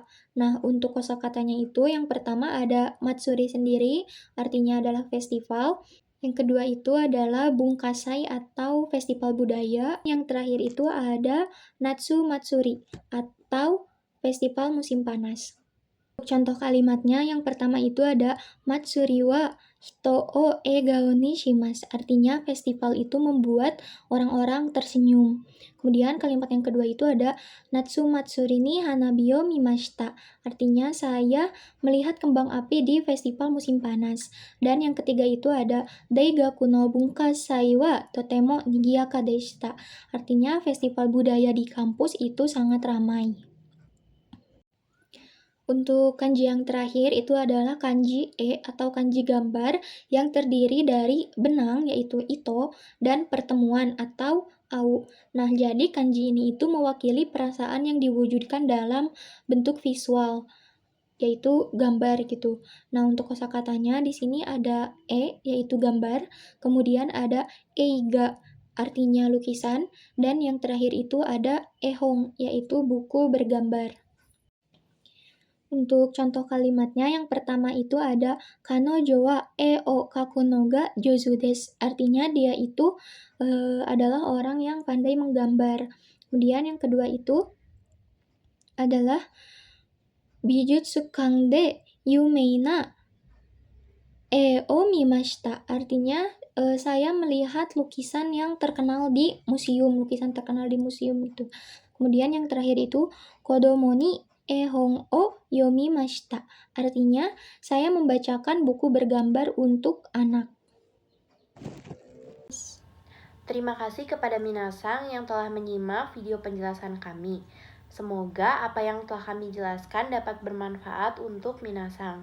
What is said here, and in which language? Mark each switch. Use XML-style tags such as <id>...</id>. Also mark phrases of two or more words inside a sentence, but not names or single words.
<id>Nah, untuk kosakatanya itu yang pertama ada matsuri sendiri, artinya adalah festival. Yang kedua itu adalah bungkasai atau festival budaya. Yang terakhir itu ada</id> <ja>夏祭り</ja> <id>atau festival musim panas. Untuk contoh kalimatnya yang pertama itu ada</id> <ja>祭りは人を笑顔にします,</ja> <id>artinya festival itu membuat orang-orang tersenyum. Kemudian kalimat yang kedua itu ada</id> <ja>夏祭りに花火を見ました,</ja> <id>artinya saya melihat kembang api di festival musim panas. Dan yang ketiga itu ada</id> <ja>大学の文化祭はとても賑やかでした,</ja> <id>artinya festival budaya di kampus itu sangat ramai. Untuk kanji yang terakhir itu adalah kanji E atau kanji gambar yang terdiri dari benang yaitu ito dan pertemuan atau au. Nah, jadi kanji ini itu mewakili perasaan yang diwujudkan dalam bentuk visual yaitu gambar gitu. Nah, untuk kosakatanya di sini ada E yaitu gambar, kemudian ada eiga artinya lukisan, dan yang terakhir itu ada ehong yaitu buku bergambar. Untuk contoh kalimatnya yang pertama itu ada</id> <ja>彼女は絵を描くのが上手です,</ja> <id>artinya dia itu adalah orang yang pandai menggambar. Kemudian yang kedua itu adalah</id> <ja>美術館で有名な絵を見ました,</ja> <id>artinya saya melihat lukisan yang terkenal di museum, lukisan terkenal di museum itu. Kemudian yang terakhir itu</id> <ja>子供に絵本を読みました,</ja> <id>artinya saya membacakan buku bergambar untuk anak. Terima kasih kepada Minasang yang telah menyimak video penjelasan kami. Semoga apa yang telah kami jelaskan dapat bermanfaat untuk Minasang.</id>